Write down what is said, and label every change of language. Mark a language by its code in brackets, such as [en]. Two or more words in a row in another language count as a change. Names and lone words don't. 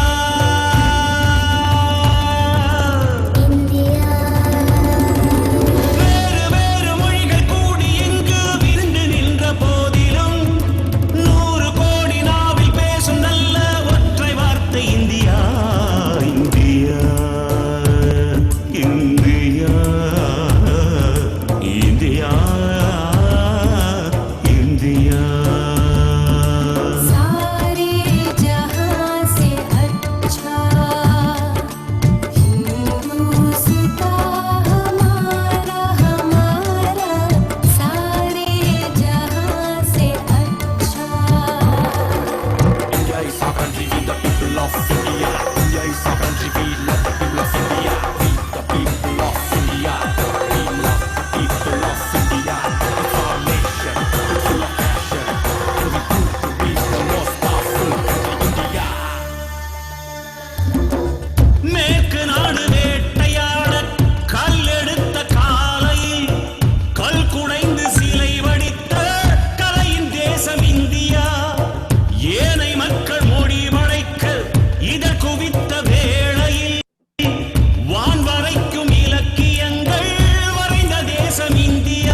[ta] வேறு வேறு மொழிகள் கூடி இங்கு விருந்து நின்ற போதிலும் 100 கோடி நாவில் பேசும் நல்ல ஒற்றை வார்த்தை இந்தியா, இந்தியா, இந்தியா, இந்தியா, இந்தியா. [hi] सारे जहां से अच्छा हिंदुस्ता हमारा, हमारा सारे जहां से अच्छा. [en] India is our country, we the people of India. India is our country, we love the people of India. We the people of India. We love the people of India. It's our nation, it's full of passion. And we prove to be the most powerful country, India. [ta] மேற்கு நாடு வேட்டையாட கல்லெடுத்த காலையில் கல் குடைந்து சிலை வடித்த கலையின் தேசம் இந்தியா. ஏனை மக்கள் மொழி வளைக்க இதழ் குவித்த வேளையில் வான் வரைக்கும் இலக்கியங்கள் வரைந்த தேசம் இந்தியா.